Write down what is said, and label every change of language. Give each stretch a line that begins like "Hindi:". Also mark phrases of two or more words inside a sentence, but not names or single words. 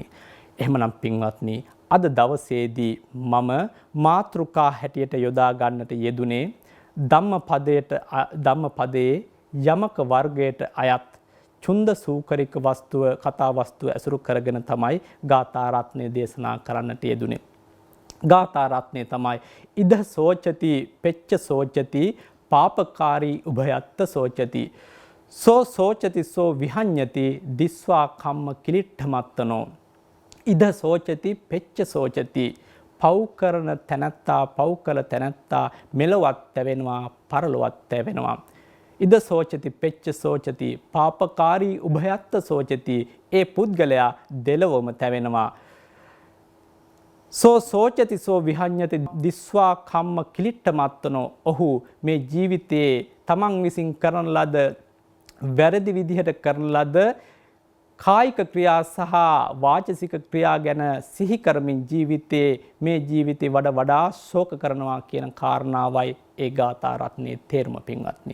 Sinhala: එහෙමනම් පින්වත්නි අද දවසේදී මම මාතෘකා හැටියට යොදා ගන්නට යෙදුනේ ධම්මපදයේ යමක වර්ගයට අයත් චුන්ද සූකරික වස්තුව කතා වස්තුව ඇසුරු කරගෙන තමයි ගාථා රත්නය දේශනා කරන්නට යෙදුනේ. ගාථා රත්නය තමයි
Pali: ඉද සෝචති පෙච්ච සෝචති පාපකාරී උභයත්ත සෝචති සෝ සෝචති සෝ විහඤ්ඤති දිස්වා කම්ම කිලිට්ඨමත්තනෝ ඉද සෝචති පෙච්ච සෝචති
Sinhala: පව් කරන තැනැත්තා පව් කළ තැනැත්තා මෙලොවත් තැවෙනවා පරලොවත් තැවෙනවා.
Pali: ඉද සෝචති පෙච්ච සෝචති පාපකාරී උභයත්ත සෝචති
Sinhala: ඒ පුද්ගලයා දෙලොවම තැවෙනවා.
Pali: සෝ සෝචති සෝ විහඤ්ඤති දිස්වා කම්ම කිලිට්ඨමත්තනෝ
Sinhala: ඔහු මේ ජීවිතයේ තමන් විසින් කරන ලද වැරදි විදිහට කරන ලද කායික ක්‍රියා සහ වාචසික ක්‍රියා ගැන සිහි කරමින් ජීවිතේ මේ ජීවිතේ වඩා ශෝක කරනවා කියන කාරණාවයි ඒ ගාථා රත්නයේ තේරුම පින්වත්නි.